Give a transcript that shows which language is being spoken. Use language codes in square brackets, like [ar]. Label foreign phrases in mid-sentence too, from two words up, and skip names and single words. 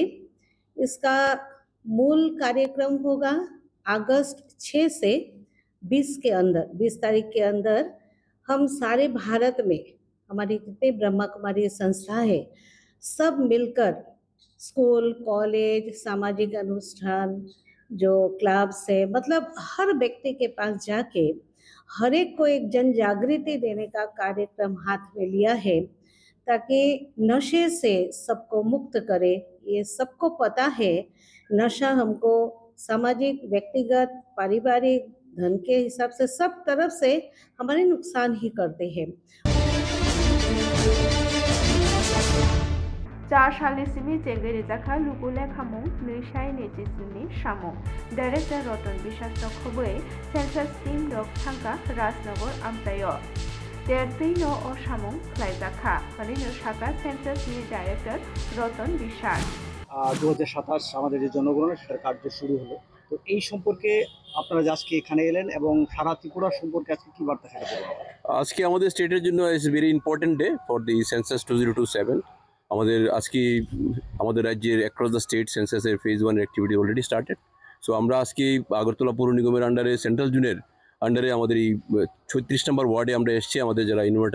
[hi] इसका मूल कार्यक्रम होगा अगस्त 6 से 20 तारीख के अंदर हम सारे भारत में हमारी जितने ब्रह्मा कुमारी संस्था है सब मिलकर स्कूल कॉलेज सामाजिक अनुष्ठान जो क्लब्स है मतलब हर व्यक्ति के पास जाके हर एक को एक जन जागृति देने का कार्यक्रम हाथ में लिया है ताकि नशे से सबको मुक्त करे। ये सबको पता है नशा हमको सामाजिक व्यक्तिगत पारिवारिक धन के हिसाब से सब तरफ से हमारे नुकसान ही करते हैं। [trk] 4 सालनिसिमि जेंगै रेजाखा लुकुलेखामुं नैसाय नेजिस्नि सामुं डाइरेक्टर रतन बिश्वास खबै [en] census team [trk] रक थांका राजनगर आमफ्रायो देरफैनो अ सामुं खलायजाखा हरिनो शाखा सेन्सासनि डाइरेक्टर रतन বিশ্বাস [bn] 2027 আমাদের যে জনগণনা সেটার কার্য শুরু হলো তো এই সম্পর্কে আপনারা আজকে এখানে এলেন এবং সারা ত্রিপুরা সম্পর্কে আজকে কি বার্তা সেটা বলুন। আজকে আমাদের স্টেটের জন্য [en] is very important day for the census 2027 [bn] আমাদের আজকে আমাদের রাজ্যের [en] across the state [bn] সেন্সাসের [en] phase 1 activity already started so [bn] আমরা আজকে আগরতলা পৌর নিগমের আন্ডারে সেন্ট্রাল জোনের আন্ডারে আমাদের এই 36 নম্বর ওয়ার্ডে আমরা এসেছি আমাদের যারা ইনভার্টার